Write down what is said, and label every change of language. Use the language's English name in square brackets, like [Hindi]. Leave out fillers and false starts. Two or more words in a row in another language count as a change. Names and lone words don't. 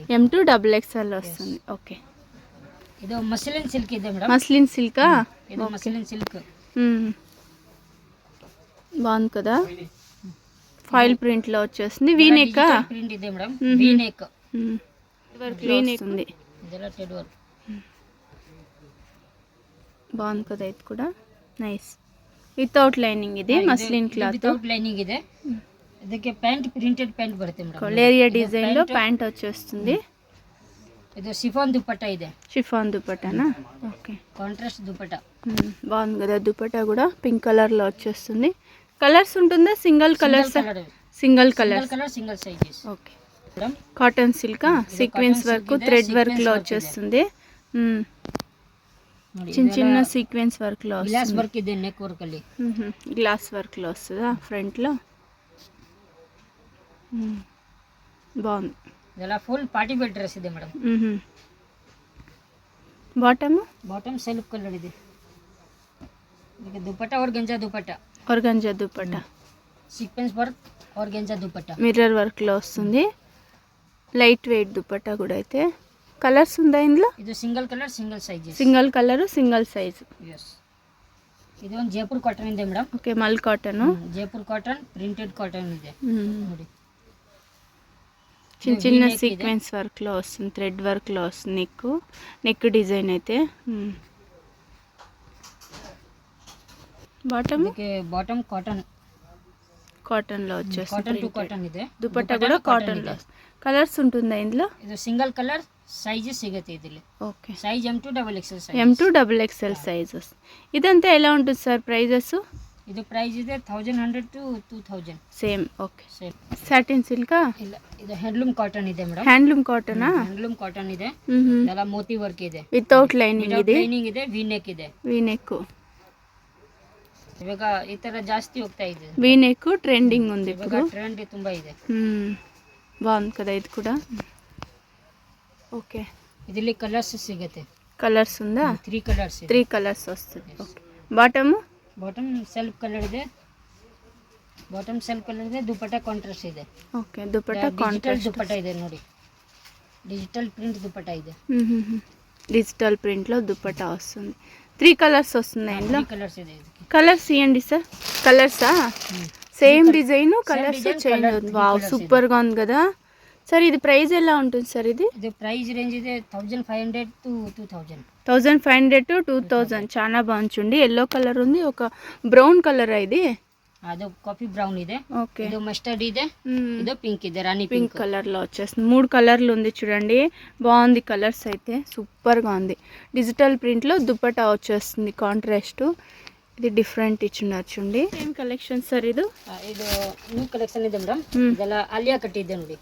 [Telugu] M2 XXL వస్తుంది. ఓకే, [Kannada] ಇದು [English] muslin silk [Kannada] ಇದೆ ಮೇಡಮ್. [English] muslin silka. [Kannada] ಇದು [English] muslin silk. [Telugu] బాగుంది కదా. [English] foil print [Telugu] లో వచ్చేస్తుంది. వీనెక్ [Kannada] ప్రింట్ ಇದೆ మేడం. వీనెక్ [Telugu] వర్క్ వస్తుంది. [Kannada] ಇದೆಲ್ಲ [English] ted work. [Telugu] బాగుంది కదా ఇది కూడా. నైస్. [English] without lining. [Telugu] ఇది [English] muslin cloth. without lining [Kannada] ಇದೆ. ಇದಕ್ಕೆ [English] pant printed pant [Kannada] ಬರುತ್ತೆ ಮೇಡಮ್. [Telugu] లేరియా డిజైన్ లో ప్యాంట్ వచ్చేస్తుంది. [Kannada] ಇದು సిఫాన్ దుపట్టా ಇದೆ. [Telugu] షిఫాన్ దుపట్టానా? ఓకే, కాంట్రాస్ట్ దుపట్టా. బాగుంది కదా. దుపట్టా కూడా [English] pink colour [Telugu] లో వచ్చేస్తుంది. కలర్స్ ఉంటుందా? [English] single colours? single colour. single sizes. [Telugu] ఓకే, [English] cotton silk sequence work thread work [Telugu] లో వచ్చేస్తుంది. [Kannada] ನೋಡಿ [Telugu] చిన్న చిన్న [English] sequence work [Telugu] లో [English] glass work [Kannada] ಇದೆ [English] neck work [Kannada] ಅಲ್ಲಿ. [English] glass work [Telugu] లో వస్తుందా ఫ్రంట్ లో? బాగుంది. [Kannada] ಇದೆಲ್ಲ [English] full party wear dress [Kannada] ಇದೆ ಮೇಡಮ್. ಬಾಟಮ್ [English] self colour [Kannada] ಇದೆ. ಇದಕ್ಕೆ ದುಪಟ್ಟ ಆರ್ಗಂಜಾ ದುಪಟ್ಟ [English] sequence work [Kannada] ఆర్గెంజా దుపట్టా [English] mirror work [Telugu] లో వస్తుంది. [English] light weight [Telugu] దుపట్టా కూడా అయితే. కలర్స్ ఉందా ఇందులో? ఇది [English] single colour single size. single colour single size. [Kannada] yes ఇది ಒಂದು ಜೈಪುರ್ ಕಾಟನ್ ಇದೆ ಮೇಡಮ್. [Telugu] ఓకే మల్ కాటన్. [Kannada] జైపూర్ కాటన్ [English] printed cotton [Kannada] ಇದೆ ನೋಡಿ. [Telugu] చిన్న చిన్న [English] sequence work [Telugu] లో వస్తుంది, [English] thread work [Telugu] లో వస్తుంది. [English] neck design [Telugu] అయితే. బాటమ్ కాటన్ లో వచ్చేస్తుంది. [English] cotton to cotton [Kannada] ಇದೆ. [Telugu] దుపట్టా కూడా కాటన్ లో. కలర్స్ ఉంటుందా ఇందులో? [Kannada] ఇది [English] single colour size [Kannada] సిಗುತ್ತೆ ఇదిలి. [Telugu] ఓకే సైజ్ M2XXL సైజ్. M2XXL సైజ్. ఇదంతా ఎలా ఉంటుంది సార్ ప్రైజెస్? [Kannada] ఇది ప్రైస్ ಇದೆ 1100 to 2000 [Telugu] సేమ్. ఓకే సేమ్. [English] satin silka? [Kannada] ಇಲ್ಲ ಇದು [English] handloom cotton [Kannada] ಇದೆ ಮೇಡಮ್. [English] handloom cottona? handloom cotton [Kannada] ಇದೆ. ಎಲ್ಲ ಮೋತಿ ವರ್ಕ್ ಇದೆ. [English] without lining [Kannada] ಇದೆ. ಲೈನಿಂಗ್ ಇದೆ, [English] V neck [Kannada] ಇದೆ. [English] V neck [Kannada] ಇವಾಗ ಈ ತರ ಜಾಸ್ತಿ ಹೋಗ್ತಾ ಇದೆ. [English] V neck trending [Telugu] ఉంది [Kannada] ಇವಾಗ [Telugu] ఇప్పుడు. [Kannada] ಟ್ರೆಂಡ್ ತುಂಬಾ ಇದೆ. [Telugu] బాగుంది కదా ఇది కూడా. ఓకే [Kannada] ಇದರಲ್ಲಿ ಕಲರ್ಸ್ ಸಿಗುತ್ತೆ. [Telugu] కలర్స్ ఉందా? 3 కలర్స్. 3 కలర్స్ వస్తుంది. ఓకే బాటమ్ [English] self colour [Kannada] ಇದೆ. ದುಪಟ್ಟಾ ಕಾಂಟ್ರಾಸ್ಟ್ ಇದೆ. ಓಕೆ ದುಪಟ್ಟಾ ಕಾಂಟ್ರಾಸ್ಟ್ ದುಪಟ್ಟಾ ಇದೆ ನೋಡಿ. [English] digital print [Kannada] దుపట్టా ಇದೆ. [English] digital print [Telugu] లో దుపట్టా వస్తుంది. 3 కలర్స్ వస్తున్నాయి ఇందులో. [Kannada] 3 కలర్స్ ಇದೆ. [Telugu] కలర్స్ ఇవ్వండి సార్. కలర్సా? [English] same design colours change [Telugu] అవుతుంది. [English] wow super [Telugu] గా ఉంది కదా సార్. ఇది ప్రైస్ ఎలా ఉంటుంది సార్? ఇది [English] price range [Kannada] ಇದೆ 1500 to 2000. 1500 to 2000. [Telugu] చాలా బాగుంది. [English] yellow colour [Telugu] ఉంది, ఒక [English] brown colour. [Telugu] ఇది [Kannada] ಅದು [English] coffee brown [Kannada] ಇದೆ. [Telugu] ఓకే [Kannada] ಇದು మస్టర్డ్ ಇದೆ. ಇದು పింక్ ಇದೆ, రాణి [English] pink colour [Telugu] లో వచ్చేస్తుంది. 3 కలర్లు ఉంది చూడండి. బాగుంది కలర్స్ అయితే సూపర్ గా ఉంది. [English] digital print [Telugu] లో దుపట్టా వచ్చేస్తుంది కాంట్రాస్ట్. ఇది డిఫరెంట్ ఇచ్చున్నారు చూడండి. ఏం కలెక్షన్ సార్ ఇది? [Kannada] ಇದು [English] new collection [Kannada] ಇದೆ ಮೇಡಮ್. ಇದೆಲ್ಲ ಆಲಿಯಾ ಕಟ್ ಇದೆ ನೋಡಿ.